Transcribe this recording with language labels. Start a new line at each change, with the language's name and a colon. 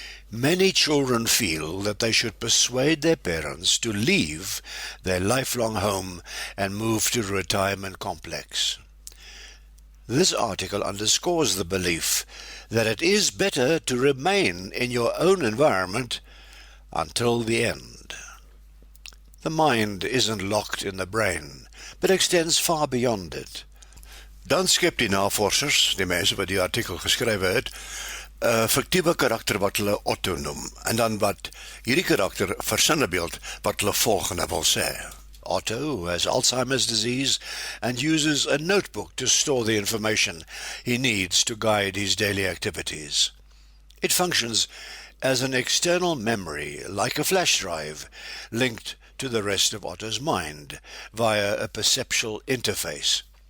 English: Many children feel that they should persuade their parents to leave their lifelong home and move to a retirement complex. This article underscores the belief that it is better to remain in your own environment until the end. The mind isn't locked in the brain, but extends far beyond it.
Afrikaans: Dan skep die navorsers, die mense wat die artikel geskrywe het, 'n fiktiewe karakter wat hulle Otto noem, en dan wat hierdie karakter versinnebeeld wat hulle volgende wil sê.
English: Otto, who has Alzheimer's disease and uses a notebook to store the information he needs to guide his daily activities. It functions as an external memory, like a flash drive, linked to the rest of Otto's mind via a perceptual interface.